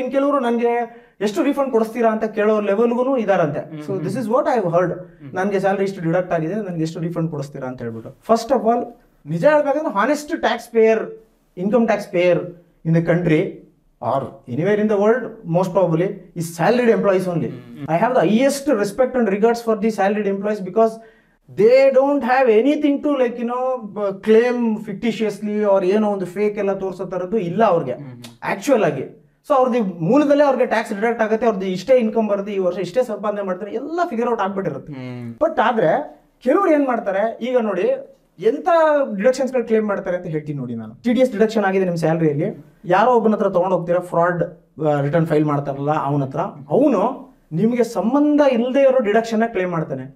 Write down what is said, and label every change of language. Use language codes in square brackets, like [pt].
[kn] ಇನ್ ಕೆಲವರು ನನಗೆ ಎಷ್ಟು ರೀಫಂಡ್ ಕೊಡಿಸ್ತೀರಾ ಅಂತ ಕೇಳೋ ಲೆವೆಲ್ಗೂ ಇದಾರಂತೆ. [en] so this is what I heard, [kn] ನನಗೆ ಸ್ಯಾಲರಿ ಇಷ್ಟು ಡಿಡಕ್ಟ್ ಆಗಿದೆ, ನನಗೆ ಎಷ್ಟು ರೀಫಂಡ್ ಕೊಡಿಸ್ತೀರಾ ಅಂತ ಹೇಳ್ಬಿಟ್ಟು. [en] first of all [kn] ನಿಜ ಹೇಳ್ಬೇಕಂದ್ರೆ, [en] Honest tax payer, income tax payer in the country or anywhere in the world, most probably is salaried employees only. I have the highest respect and regards for the salaried employees, because they don't have anything to claim fictitiously or [kn] ಏನೋ ಒಂದು fake ಎಲ್ಲ ತೋರಿಸೋ ತರದ್ದು ಇಲ್ಲ ಅವ್ರಿಗೆ actual ಆಗಿ. So ಅವ್ರದ್ದು ಮೂಲದಲ್ಲೇ ಅವ್ರಿಗೆ ಟ್ಯಾಕ್ಸ್ ಡಿಡಕ್ಟ್ ಆಗುತ್ತೆ, ಅವ್ರದ್ದು ಇಷ್ಟೇ ಇನ್ಕಮ್ ಬರುತ್ತೆ, ಈ ವರ್ಷ ಇಷ್ಟೇ ಸಂಪಾದನೆ ಮಾಡ್ತಾರೆ, ಎಲ್ಲ ಫಿಗರ್ ಔಟ್ ಆಗ್ಬಿಟ್ಟಿರುತ್ತೆ. ಬಟ್ ಆದ್ರೆ ಕೆಲವ್ರು ಏನ್ ಮಾಡ್ತಾರೆ, ಈಗ ನೋಡಿ ಎಂತ ಡಿಡಕ್ಷನ್ಸ್ ಗಳು ಕ್ಲೇಮ್ ಮಾಡ್ತಾರೆ ಅಂತ ಹೇಳ್ತೀನಿ ನೋಡಿ. ನಾನು TDS ಡಿಡಕ್ಷನ್ ಆಗಿದೆ ನಿಮ್ಮ ಸ್ಯಾಲರಿಯಲ್ಲಿ, ಯಾರೋ ಒಬ್ಬನ ಹತ್ರ ತಗೊಂಡು ಹೋಗ್ತೀರಾ, ಫ್ರಾಡ್ ರಿಟರ್ನ್ ಫೈಲ್ ಮಾಡ್ತಾರಲ್ಲ ಅವನ ಹತ್ರ, ಅವನು ನಿಮಗೆ ಸಂಬಂಧ ಇಲ್ಲದೆ ಇರೋ ಡಿಡಕ್ಷನ್ ಕ್ಲೇಮ್ ಮಾಡ್ತಾನೆ.